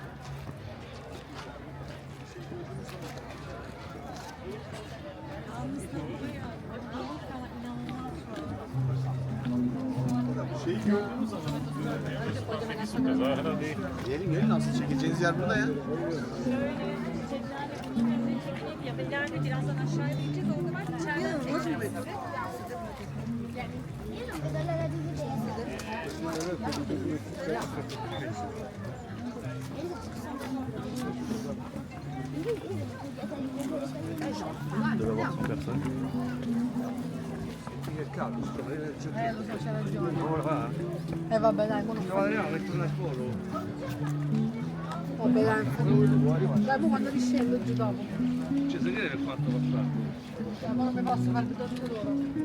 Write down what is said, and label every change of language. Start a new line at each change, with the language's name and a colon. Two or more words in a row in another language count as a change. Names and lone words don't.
Turkish: Şeyi gördüğünüz zaman Gelin gelin asıl çekeceğiniz yer burada ya. Yani birazdan aşağıya ineceğiz. O zaman içeriden çekeceğiz.
Italian: Io non vedo l'ora di vedere. dove va su cazzo? Lo so, c'ha ragione. Ora va? Vabbè, dai, quello fa. Torna a scuola. Vabbè, dai. Dai, poi quando riscendo giù dopo. Ci sai dire il fatto passato? Ma non mi posso fare più da loro.